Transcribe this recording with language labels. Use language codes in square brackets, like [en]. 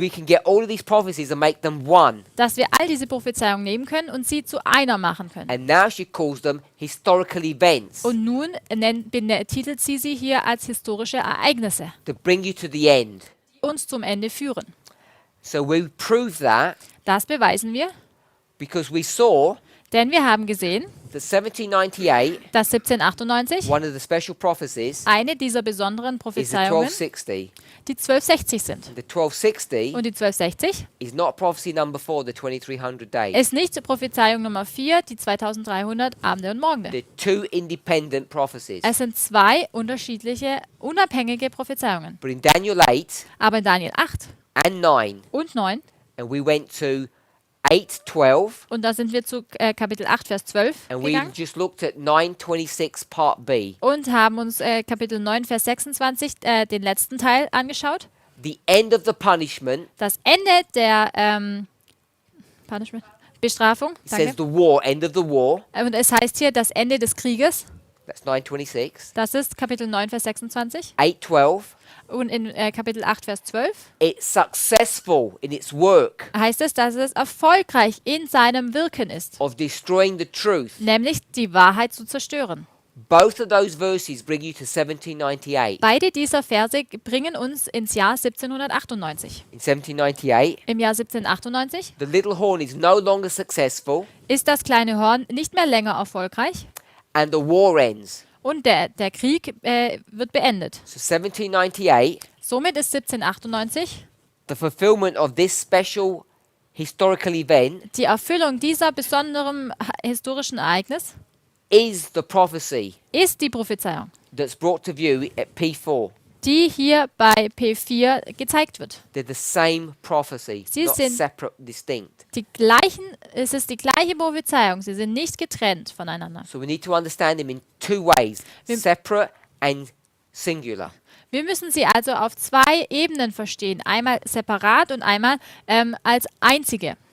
[en] we can get all of these prophecies and make them one. [de] dass wir all diese Prophezeiungen nehmen können und sie zu einer machen können. [en] And now she calls them historical events [de] Und nun betitelt sie hier als historische Ereignisse, [en] to bring you to the end. [de] die uns zum Ende führen. [en] So we prove that [de] Das beweisen wir, [en] because we saw [de] denn wir haben gesehen, [en] that 1798, [de] dass 1798 [en] one of the special prophecies, [de] eine dieser besonderen [en] is the [de] Prophezeiungen [en] 1260. [de] die 1260 sind. [en] The 1260 [de] Und die 1260 [en] is not prophecy number 4, the 2300 days. [de] ist nicht Prophezeiung Nummer 4, die 2300 Abende und Morgende. [en] They're two independent prophecies. [de] Es sind zwei unterschiedliche, unabhängige Prophezeiungen. [en] But in Daniel 8 [de] Aber in Daniel 8 [en] and 9, [de] und 9, [en] and we went to 8:12, [de] und da sind wir zu Kapitel 8, Vers 12 [en] and we [de] gegangen [en] just looked at 9:26 Part B. [de] und haben uns Kapitel 9, Vers 26, den letzten Teil angeschaut. [en] The end of the punishment [de] Das Ende der Punishment, Bestrafung. [en] it says the war, end of the war. [de] Und es heißt hier das Ende des Krieges. [en] That's 9:26. [de] Das ist Kapitel 9, Vers 26. [en] 8:12. [de] Und in Kapitel 8, Vers 12 [en] It's successful in its work [de] heißt es, dass es erfolgreich in seinem Wirken ist, [en] of destroying the truth. [de] nämlich die Wahrheit zu zerstören. [en] Both of those verses bring you to 1798. [de] Beide dieser Verse bringen uns ins Jahr 1798. [en] In 1798, [de] Im Jahr 1798 [en] the little horn is no longer successful, [de] ist das kleine Horn nicht mehr länger erfolgreich [en] and the war ends. [de] und der Krieg wird beendet. [en] So 1798, [de] Somit ist 1798 [en] the fulfillment of this special historical event [de] die Erfüllung dieser besonderen historischen Ereignis [en] is the prophecy [de] ist die Prophezeiung, [en] that's brought to view at P4. [de] die hier bei P4 gezeigt wird. [en] They're the same prophecy, [de] Sie [en] not [de] sind- [en] separate, distinct. [de] Es ist die gleiche Prophezeiung, sie sind nicht getrennt voneinander. [en] So we need to understand them in two ways, [de] Wir- [en] separate and singular. [de] Wir müssen sie also auf zwei Ebenen verstehen, einmal separat und einmal als einzige.